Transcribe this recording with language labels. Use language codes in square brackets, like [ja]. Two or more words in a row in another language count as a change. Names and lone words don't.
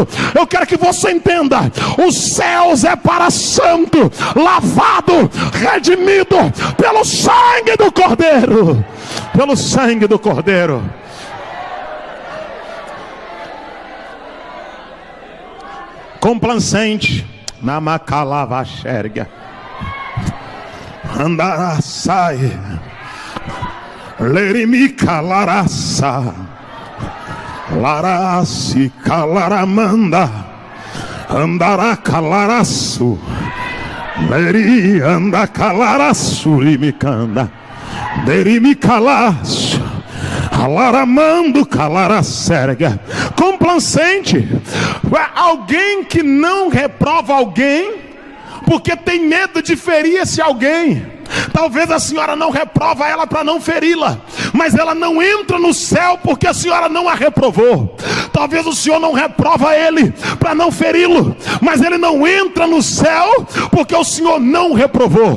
[pt] Eu quero que você entenda, os céus é para santo, lavado, redimido pelo sangue do Cordeiro. Pelo sangue do Cordeiro. Complacente na macalava xerga andará sai lerimica laraça larasi calaramanda andará calaraço leri anda calaraço rimicanda derimicalaço alaramando calaracerga. Complacente, alguém que não reprova alguém porque tem medo de ferir esse alguém. Talvez a senhora não reprova ela para não feri-la, mas ela não entra no céu porque a senhora não a reprovou. Talvez o senhor não reprova ele para não feri-lo, mas ele não entra no céu porque o senhor não reprovou.